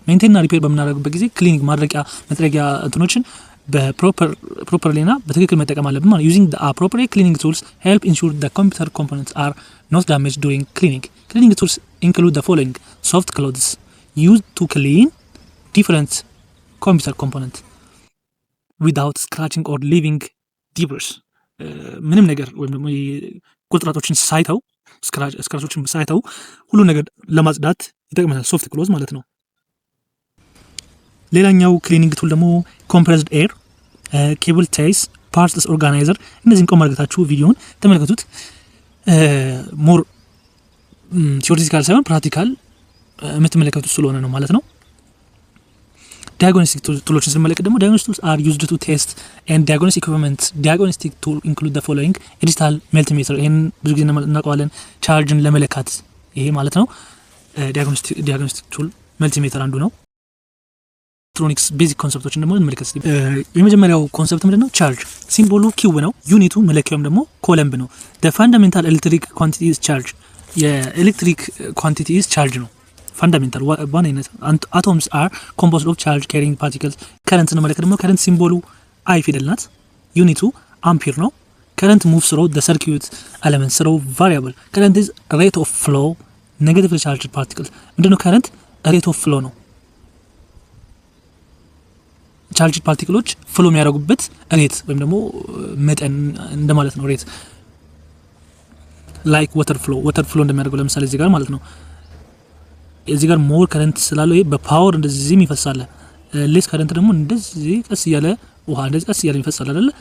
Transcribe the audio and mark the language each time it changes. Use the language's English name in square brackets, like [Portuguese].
[English] maintain እና repair [Amharic] በምናደርግበት ጊዜ ክሊኒንግ መጥረጊያ እንትኖችን በፕሮፐርሊና በትክክል መጠቀም አለብን ማለት። [English] using the appropriate cleaning tools help ensure the computer components are not damaged during cleaning. cleaning tools include the following: soft cloths used to clean different computer components without scratching or leaving debris. [Amharic] ምንም ነገር ወይም ደግሞ ቁጥራቶችን ሳይተው ስክራቾችን ሳይተው ሁሉ ነገር ለማጽዳት ይጠቅመናል። ሶፍት ክሎዝ ማለት ነው። ሌላኛው ክሊኒንግ ቱል ደግሞ ኮምፕረስድ ኤር፣ ኬብል ቴይስ፣ ፓርትስ ኦርጋናይዘር። እነዚህን ቆም አድርጋችሁ ቪዲዮውን ተመልከቱት። ሞር ቲዮሪቲካል ሳይሆን ፕራክቲካል የምትመለከቱት ስለሆነ ነው ማለት ነው። diagnostic tools ስንመለከት ደግሞ [English] diagnostic tools are used to test and diagnostic equipment. diagnostic tool include the following: digital multimeter [Amharic] ይሄን ብዙ ጊዜ እናውቀዋለን ቻርጅን ለመለካት ይሄ ማለት ነው። diagnostic tool multimeter አንዱ ነው። ኤሌክትሮኒክስ ቤዚክ ኮንሰፕቶችን ደግሞ እንመለከት። የመጀመሪያው ኮንሰፕት ምንድነው? ቻርጅ ሲምቦሉ ኪው ነው። ዩኒቱ መለኪያውም ደግሞ ኮለምብ ነው። [English] the fundamental electric quantity is charge. የኤሌክትሪክ ኳንቲቲ is charge ነው። fundamental ዋናነት atoms are composed of charge carrying particles. [Amharic] current ስንመለከት ደግሞ current ሲምቦሉ አይ ፊደል ናት። ዩኒቱ አምፒር ነው። [English] current moves through the circuit elements through variable. current is rate of flow negatively charged particles. [Amharic] ምንድነው current? [English] rate of flow [Amharic] ነው። ቻርጅድ ፓርቲክሎች ፍሎ የሚያደርጉበት ሬት ወይም ደግሞ መጠን እንደማለት ነው። ሬት ላይክ ወተር ፍሎ እንደሚያደርገው ለምሳሌ እዚህ ጋር ማለት ነው። እዚህ ጋር ሞር ከረንት ስላለው ይሄ በፓወር እንደዚህ ይፈሳል። ሌስ ከረንት ደግሞ እንደዚህ ቀስ እያለ ውሃ እንደዚህ ቀስ እያለ ይፈሳል አይደል?